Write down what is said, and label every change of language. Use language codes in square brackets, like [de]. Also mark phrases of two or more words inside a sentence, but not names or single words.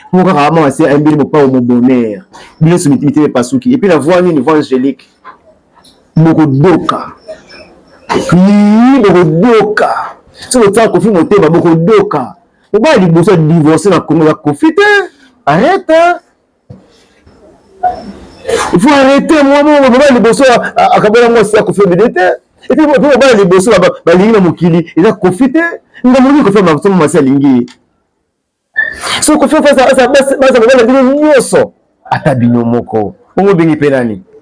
[ln] Moko kaka mama mwasi ya mbili mopao mo bonheur. Nyonso miti-, mitema epasuki. [fr] Et puis la voix nini? Voix angélique. Bokodoka. [ln] Ni bokodoka. So otala Koffi Motema, bokodoka. Mobali liboso ya divorce na Congo ya Koffi te. [fr] Arrête, hein. Il faut arrêter, moi, moi, [ln] mobali liboso a-, a-, akabela mwasi ya Koffi Olomide te. [fr] Et puis, [ln] mo-, mobali liboso ba-, ba-, balingi na mokili, eza Koffi te. Nga moni Koffi ma-, so mwasi alingi. So, Koffi aza, aza, basi, basi, mobali na bino nyonso. Ata bino moko. Bongo bengi pe nani?